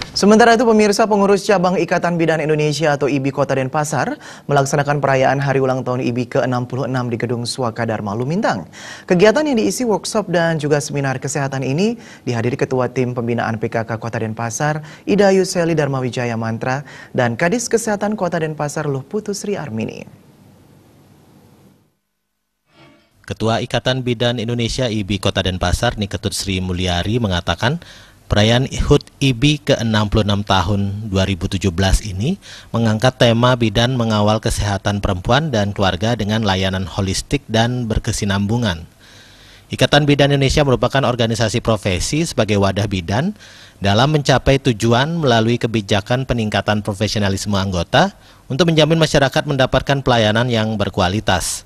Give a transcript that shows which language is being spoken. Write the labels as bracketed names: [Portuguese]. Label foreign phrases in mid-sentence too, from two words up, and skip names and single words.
[Indonesian] Sementara itu pemirsa, pengurus cabang Ikatan Bidan Indonesia atau IBI Kota Denpasar melaksanakan perayaan hari ulang tahun IBI ke-66 di Gedung Suaka Dharma Lumintang. Kegiatan yang diisi workshop dan juga seminar kesehatan ini dihadiri Ketua Tim Pembinaan PKK Kota Denpasar, Ida Yuseli Dharma Wijaya Mantra, dan Kadis Kesehatan Kota Denpasar Luh Putu Sri Armini. Ketua Ikatan Bidan Indonesia IBI Kota Denpasar, Niketut Sri Mulyari mengatakan, perayaan HUT IBI ke-66 tahun 2017 ini mengangkat tema bidan mengawal kesehatan perempuan dan keluarga dengan layanan holistik dan berkesinambungan. Ikatan Bidan Indonesia merupakan organisasi profesi sebagai wadah bidan dalam mencapai tujuan melalui kebijakan peningkatan profesionalisme anggota untuk menjamin masyarakat mendapatkan pelayanan yang berkualitas.